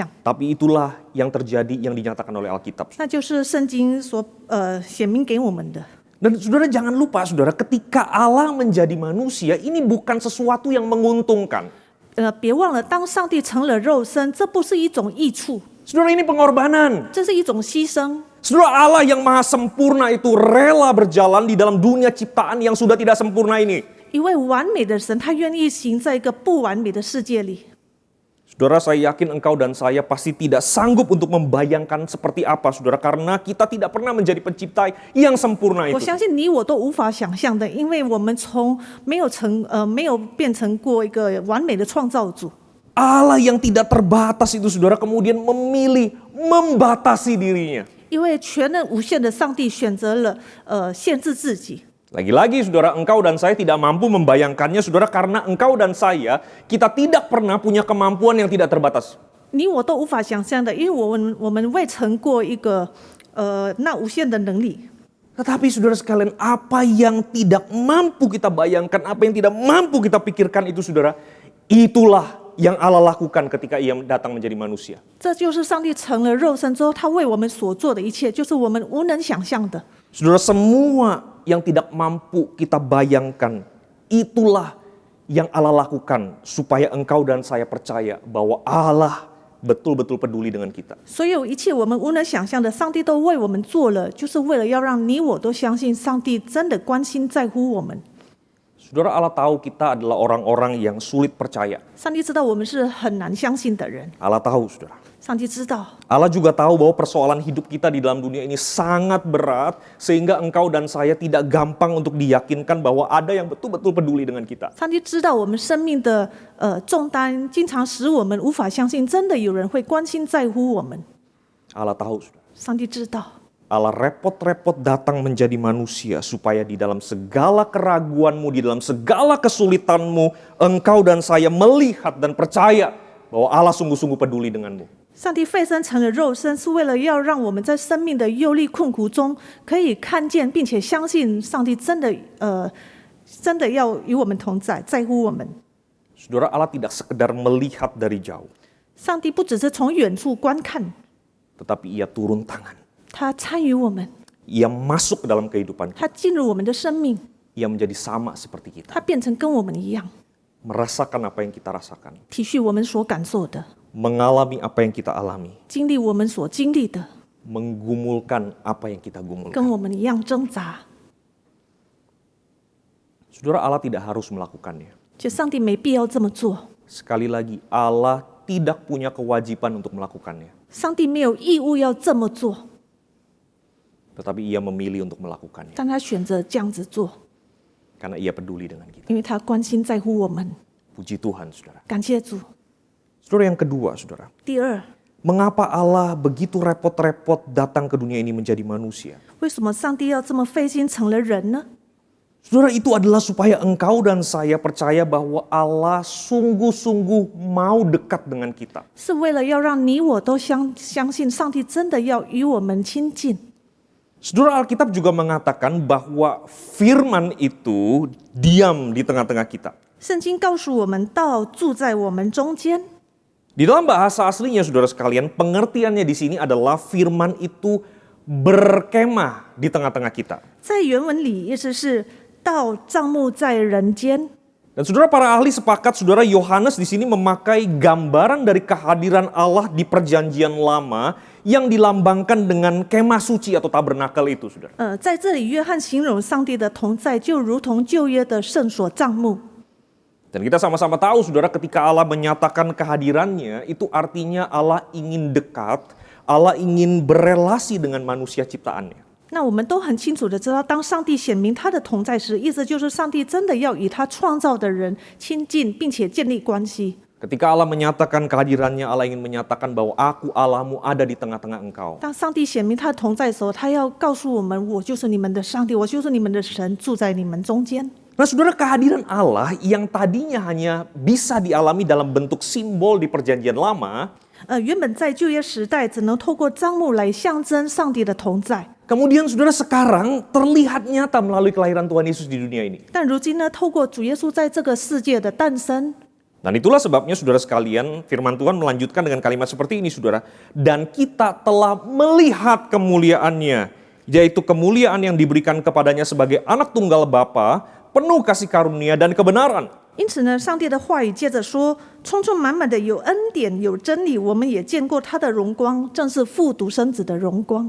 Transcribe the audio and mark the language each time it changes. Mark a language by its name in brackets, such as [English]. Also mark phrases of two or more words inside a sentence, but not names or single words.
[Indonesian] Tapi itulah yang terjadi, yang dinyatakan oleh Alkitab. [Chinese] 那就是圣经所显明给我们的。 [Indonesian] Dan saudara jangan lupa, saudara, ketika Allah menjadi manusia, ini bukan sesuatu yang menguntungkan. [Chinese] 别忘了，当上帝成了肉身，这不是一种益处， [Indonesian] Saudara, ini pengorbanan. [Chinese] 这是一种牺牲。 [Indonesian] Saudara, Allah yang maha sempurna itu rela berjalan di dalam dunia ciptaan yang sudah tidak sempurna ini. [Chinese] 一位完美的神，他愿意行在一个不完美的世界里。 [Indonesian] Saudara, saya yakin engkau dan saya pasti tidak sanggup untuk membayangkan seperti apa, saudara, karena kita tidak pernah menjadi pencipta yang sempurna [Chinese] 我 [Indonesian] itu. [Chinese] 相信你我都无法想象的，因为我们从没有变成过一个完美的创造主。 [Indonesian] Allah yang tidak terbatas itu, saudara, kemudian memilih membatasi dirinya. [Chinese] 因为全能无限的上帝选择了限制自己。 [Indonesian] Lagi-lagi, saudara, engkau dan saya tidak mampu membayangkannya, saudara, karena engkau dan saya, kita tidak pernah punya kemampuan yang tidak terbatas. [Chinese] 你我都无法想象的，因为我们未曾过一个那无限的能力。 [Indonesian] Tetapi saudara sekalian, apa yang tidak mampu kita bayangkan, apa yang tidak mampu kita pikirkan itu, saudara, itulah yang Allah lakukan ketika ia datang menjadi manusia. [Chinese] 这就是上帝成了肉身之后，他为我们所做的一切，就是我们无能想象的。 [Indonesian] Saudara, semua yang tidak mampu kita bayangkan, itulah yang Allah lakukan supaya engkau dan saya percaya bahwa Allah betul-betul peduli dengan kita. [Chinese] 所有一切我们无能想象的，上帝都为我们做了，就是为了要让你我都相信上帝真的关心在乎我们。 [Indonesian] Saudara, Allah tahu kita adalah orang-orang yang sulit percaya. [Chinese] 上帝知道我们是很难相信的人， [Indonesian] Allah tahu, saudara. [Chinese] 上帝知道。 [Indonesian] Allah juga tahu bahwa persoalan hidup kita di dalam dunia ini sangat berat, sehingga engkau dan saya tidak gampang untuk diyakinkan bahwa ada yang betul-betul peduli dengan kita. [Chinese] 上帝知道我们生命的重担，经常使我们无法相信，真的有人会关心在乎我们。 [Indonesian] Allah tahu, saudara. [Chinese] 上帝知道， [Indonesian] Allah repot-repot datang menjadi manusia supaya di dalam segala keraguanmu, di dalam segala kesulitanmu, engkau dan saya melihat dan percaya bahwa Allah sungguh-sungguh peduli denganmu. [Chinese] 上帝费身成了肉身，是为了要让我们在生命的忧虑困苦中，可以看见并且相信上帝真的要与我们同在，在乎我们。 [Indonesian] Saudara, Allah tidak sekedar melihat dari jauh, [Chinese] 上帝不只是从远处观看， [Indonesian] tetapi ia turun tangan. [Chinese] 他参与我们， [Indonesian] Ia masuk ke dalam kehidupan kita. [Chinese] 他进入我们的生命， [Indonesian] Ia menjadi sama seperti kita. [Chinese] 他变成跟我们一样， [Indonesian] Merasakan apa yang kita rasakan. [Chinese] 体恤我们所感受的， [Indonesian] Mengalami apa yang kita alami. [Chinese] 经历我们所经历的， [Indonesian] Menggumulkan apa yang kita gumulkan. [Chinese] 跟我们一样挣扎。 [Indonesian] Saudara, Allah tidak harus melakukannya. [Chinese] 就上帝没必要这么做， [Indonesian] Sekali lagi, Allah tidak punya kewajiban untuk melakukannya. [Chinese] 上帝没有义务要这么做， [Indonesian] Tetapi ia memilih untuk melakukannya. [Chinese] 但他选择这样子做， [Indonesian] Karena ia peduli dengan kita. [Chinese] 因为他关心在乎我们。 [Indonesian] Puji Tuhan, saudara. [Chinese] 感谢主。 [Indonesian] Saudara, yang kedua, saudara. [Chinese] 第二， [Indonesian] Mengapa Allah begitu repot-repot datang ke dunia ini menjadi manusia? [Chinese] 为什么上帝要这么费心成了人呢？ [Indonesian] Saudara, itu adalah supaya engkau dan saya percaya bahwa Allah sungguh-sungguh mau dekat dengan kita. [Chinese] 是为了要让你我都相信上帝真的要与我们亲近。 [Indonesian] Saudara, Alkitab juga mengatakan bahwa firman itu diam di tengah-tengah kita. [Chinese] 圣经告诉我们，道住在我们中间。 [Indonesian] Di dalam bahasa aslinya, saudara sekalian, pengertiannya di sini adalah firman itu berkemah di tengah-tengah kita. [Chinese] 在原文里，意思是道帐幕在人间。 [Indonesian] Dan saudara, para ahli sepakat, saudara, Yohanes di sini memakai gambaran dari kehadiran Allah di perjanjian lama yang dilambangkan dengan kemah suci atau tabernakel itu, saudara. [Chinese] 在这里，约翰形容上帝的同在，就如同旧约的圣所帐幕。 [Indonesian] Dan kita sama-sama tahu, saudara, ketika Allah menyatakan kehadirannya, itu artinya Allah ingin dekat, Allah ingin berelasi dengan manusia ciptaannya. [Chinese] 那我们都很清楚的知道，当上帝显明他的同在时，意思就是上帝真的要与他创造的人亲近，并且建立关系。 [Indonesian] Ketika Allah menyatakan kehadirannya, Allah ingin menyatakan bahwa aku Allahmu ada di tengah-tengah engkau. [Chinese] 当上帝显明他的同在的时候，他要告诉我们，我就是你们的上帝，我就是你们的神，住在你们中间。 [Indonesian] Nah, saudara, kehadiran Allah yang tadinya hanya bisa dialami dalam bentuk simbol di perjanjian lama, [Chinese] 原本在旧约时代只能透过帐幕来象征上帝的同在， [Indonesian] kemudian saudara sekarang terlihat nyata melalui kelahiran Tuhan Yesus di dunia ini. [Chinese] 但如今呢，透过主耶稣在这个世界的诞生， [Indonesian] Dan itulah sebabnya, saudara sekalian, firman Tuhan melanjutkan dengan kalimat seperti ini, saudara. Dan kita telah melihat kemuliaannya, yaitu kemuliaan yang diberikan kepadanya sebagai anak tunggal Bapa, penuh kasih karunia dan kebenaran. [Chinese] 因此呢，上帝的话语接着说，充充满满的有恩典有真理，我们也见过他的荣光，正是父独生子的荣光。